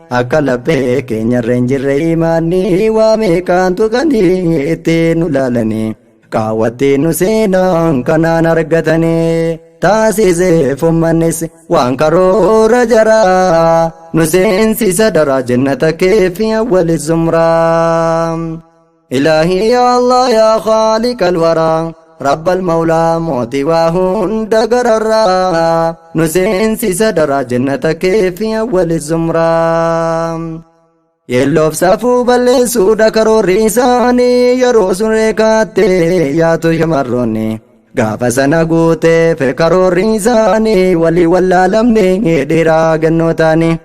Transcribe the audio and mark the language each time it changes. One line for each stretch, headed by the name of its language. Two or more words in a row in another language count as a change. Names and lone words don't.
Oromo: Akka laphee keenya irra hin jirre imaanii, waa meeqaan tuqanii ittiin nu laalanii. Qaawwattee nu seenaan kanaan argatanii, taasiseef uummannis waan karoora jaraa, nu seensisa daraa jannata kee fi awwali zumraa.
Arabic: إلهي يا الله يا خالق الورى، رب المولى موتي وهند غررا،
Oromo: nu seensisa daraa jannata kee fi awwali zumraa. Yelloof safuu balleessuudha karoorri isaanii, yeroo sun reekaatte yaatu shamarroonni. Gaafa sana guuteef karoorri isaanii, walii wallaalamne dhiiraa gannoo taani.